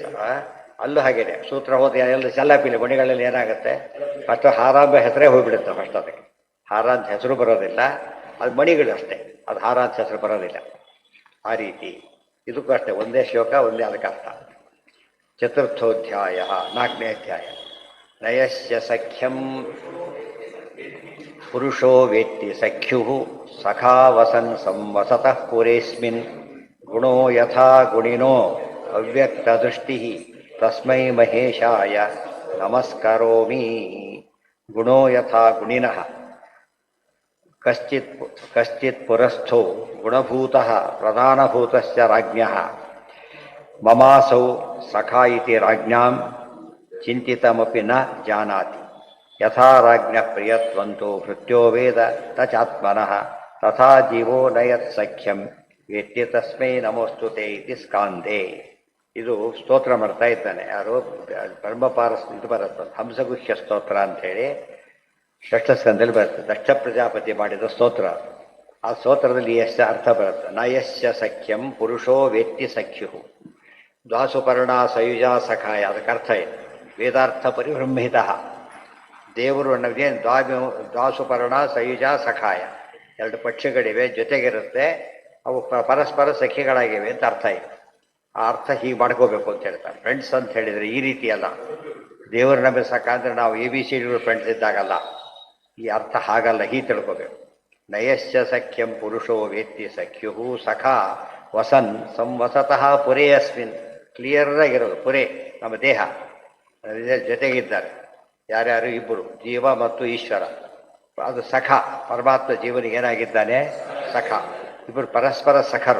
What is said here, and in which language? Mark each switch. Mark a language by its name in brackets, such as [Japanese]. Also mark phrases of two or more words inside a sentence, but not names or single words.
[Kannada] ಅಲ್ಲೂ ಹಾಗೇನೆ ಸೂತ್ರ ಹೋದ ಎಲ್ಲ ಚಲ್ಲಾಪಿಲ್ಲ ಮಣಿಗಳಲ್ಲಿ ಏನಾಗುತ್ತೆ, ಫಸ್ಟ್ ಹಾರ ಎಂಬ ಹೆಸರೇ ಹೋಗ್ಬಿಡುತ್ತೆ. ಫಸ್ಟ್ ಅದಕ್ಕೆ ಹಾರ ಅಂತ ಹೆಸರು ಬರೋದಿಲ್ಲ, ಅದು ಮಣಿಗಳು ಅಷ್ಟೇ, ಅದು ಹಾರ ಅಂತ ಹೆಸರು ಬರೋದಿಲ್ಲ. ಆ ರೀತಿ ಇದಕ್ಕೂ ಅಷ್ಟೇ, ಒಂದೇ ಶ್ಲೋಕ ಒಂದೇ ಅದಕ್ಕೆ ಅರ್ಥ. ಚತುರ್ಥೋಧ್ಯಾಯ, 4ನೇ ಅಧ್ಯಾಯ. [Sanskrit] ನಯಸ್ಯ ಸಖ್ಯಂ ಪುರುಷೋ ವೇತ್ತಿ ಸಖ್ಯು ಸಖಾ ವಸನ್ ಸಂವಸತಃ ಪುರೇಸ್ಮಿನ್ ಗುಣೋ ಯಥಾ ಗುಣಿನೋ ಅವ್ಯಕ್ತದೃಷ್ಟಿ ತಸ್ಮೈ ಮಹೇಶಾಯ ನಮಸ್ಕರೋಮಿ. ಗುಣೋ ಯಥಾ ಗುಣಿನಃ ಕಶ್ಚಿತ್ ಪುರಸ್ಥೋ ಗುಣಭೂತಃ ಪ್ರಧಾನಭೂತಸ್ಯ ರಾಜ್ಞಃ ಮಮಾಸೌ ಸಖಾ ಇತಿ ರಾಜ್ಞಾಂ ಚಿಂತಿತಮಪಿ ನ ಜಾನಾತಿ. ಯಥಾ ರಾಜ್ಞಃ ಪ್ರಿಯತ್ವಂತೋ ಭೃತ್ಯೋ ವೇದ ತಚಾತ್ಮನಃ ತಥಾ ಜೀವೋ ನಯತ್ ಸಖ್ಯಂ ವೇತ್ತಿ ತಸ್ಮೈ ನಮೋಸ್ತುತೆ ಇತಿ ಸ್ಕಾಂದೇ. [Kannada] ಇದು ಸ್ತೋತ್ರ ಮಾಡ್ತಾ ಇದ್ದಾನೆ. ಯಾರು ಬ್ರಹ್ಮಪಾರಸ್ ಇದು ಬರುತ್ತೆ, ಹಂಸಗುಹ್ಯ ಸ್ತೋತ್ರ ಅಂಥೇಳಿ ಷಷ್ಠ ಸ್ಕಂದಲ್ಲಿ ಬರುತ್ತೆ. ದಕ್ಷ ಪ್ರಜಾಪತಿ ಮಾಡಿದ ಸ್ತೋತ್ರ. ಆ ಸ್ತೋತ್ರದಲ್ಲಿ ಎಷ್ಟು ಅರ್ಥ ಬರುತ್ತೆ. [Sanskrit] ನಯಸ್ಯ ಸಖ್ಯಂ ಪುರುಷೋ ವೇತ್ತಿ ಸಖ್ಯು ದ್ವಾಸುಪರ್ಣ ಸಯುಜಾ ಸಖಾಯ. [Kannada] ಅದಕ್ಕೆ ಅರ್ಥ ಇದೆ ವೇದಾರ್ಥ ಪರಿಬ್ರಹ್ಮಿತ. ದೇವರು ನಮಗೆ [Sanskrit] ದ್ವಾಸುಪರ್ಣ ಸಯುಜಾ ಸಖಾಯ, [Kannada] ಎರಡು ಪಕ್ಷಿಗಳಿವೆ, ಜೊತೆಗಿರುತ್ತೆ, ಅವು ಪರಸ್ಪರ ಸಖಿಗಳಾಗಿವೆ ಅಂತ ಅರ್ಥ ಇದೆ. ಆ ಅರ್ಥ ಹೀಗೆ ಮಾಡ್ಕೋಬೇಕು ಅಂತ ಹೇಳ್ತಾರೆ. ಫ್ರೆಂಡ್ಸ್ ಅಂತ ಹೇಳಿದರೆ ಈ ರೀತಿ ಅಲ್ಲ. ದೇವರು ನಮಗೆ ಸಖ ಅಂದರೆ ನಾವು ABC ಫ್ರೆಂಡ್ಸ್ ಇದ್ದಾಗಲ್ಲ. ಈ ಅರ್ಥ ಹಾಗಲ್ಲ, ಹೀಗೆ ತಿಳ್ಕೋಬೇಕು. [Sanskrit] ನಯಸ್ಯ ಸಖ್ಯಂ ಪುರುಷೋ ವೇತ್ತಿ ಸಖ್ಯು ಸಖಾ ವಸನ್ ಸಂವಸತಃ ಪುರೇ ಅಸ್ಮಿನ್. [Kannada] ಕ್ಲಿಯರ್ ಆಗಿರೋದು ಪುರೇ ನಮ್ಮ ದೇಹ ಜೊತೆಗಿದ್ದಾರೆ. ಯಾರ್ಯಾರು ಇಬ್ಬರು, ಜೀವ ಮತ್ತು ಈಶ್ವರ. ಅದು ಸಖ, ಪರಮಾತ್ಮ ಜೀವನಿಗೆ ಏನಾಗಿದ್ದಾನೆ ಸಖ. ಇಬ್ಬರು ಪರಸ್ಪರ ಸಖರು.